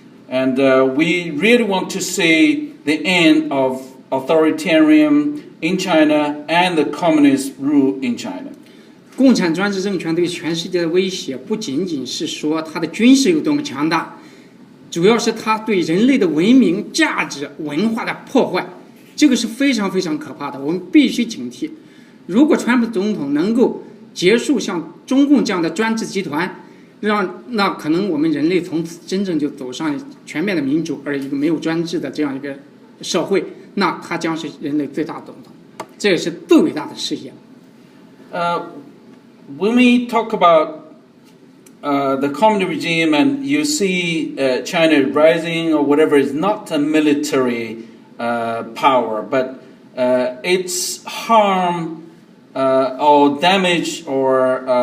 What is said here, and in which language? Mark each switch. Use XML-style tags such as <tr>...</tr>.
<en>And we really want to see the end of authoritarian in China and the communist rule in China.</en> <zh>共产专制政权对全世界的威胁，不仅仅是说它的军事有多么强大，主要是它对人类的文明、价值、文化的破坏，这个是非常非常可怕的，我们必须警惕。如果川普总统能够结束像中共这样的专制集团，那可能我们人类从此真正就走上全面的民主，而一个没有专制的这样一个社会，那它将是人类最大的总统，这也是最伟大的事业。</zh> <en>When we talk about the communist regime and you see China rising or whatever, is not a military power, but its harm or damage or</en>